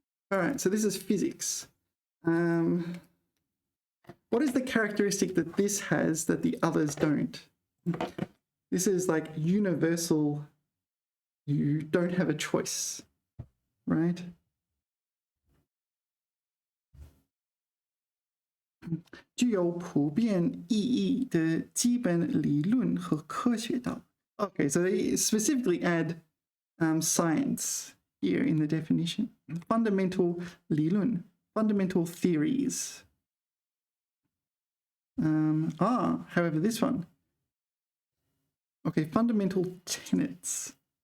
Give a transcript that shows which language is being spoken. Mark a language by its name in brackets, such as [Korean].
[English] All right, so this is physics. What is the characteristic that this has that the others don't? This is like universal. You don't have a choice, right? [Chinese] 具有普遍意义的基本理论和科学道。 [English] Okay, so they specifically add science here in the definition. Fundamental 理论, fundamental theories. However, this one. Okay, fundamental tenets.